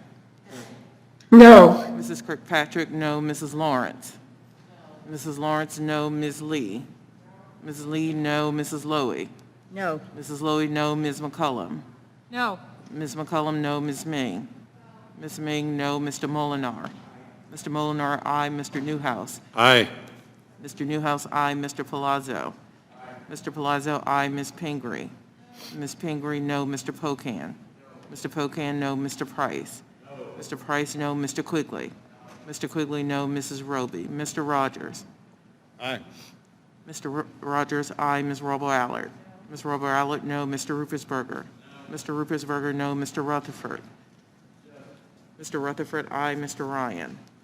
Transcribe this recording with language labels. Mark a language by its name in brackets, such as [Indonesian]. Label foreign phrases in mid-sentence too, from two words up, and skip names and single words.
[English] No. Mrs. Kirkpatrick, no. Mrs. Lawrence. Mrs. Lawrence, no. Ms. Lee. Mrs. Lee, no. Mrs. Lowy. No. Mrs. Lowy, no. Ms. McCullum. No. Ms. McCullum, no. Ms. Ming. Ms. Ming, no. Mr. Molinar. Mr. Molinar, aye. Mr. Newhouse. Aye. Mr. Newhouse, aye. Mr. Palazzo. Mr. Palazzo, aye. Ms. Pingree. Ms. Pingree, no. Mr. Pocan. Mr. Pocan, no. Mr. Price. Mr. Price, no. Mr. Quigley. Mr. Quigley, no. Mrs. Roby. Mr. Rogers. Aye. Mr. Rogers, aye. Ms. Robo-Allard. Ms. Robo-Allard, no. Mr. Ruppersberger. Mr. Ruppersberger, no. Mr. Rutherford. Mr. Rutherford, aye. Mr. Ryan.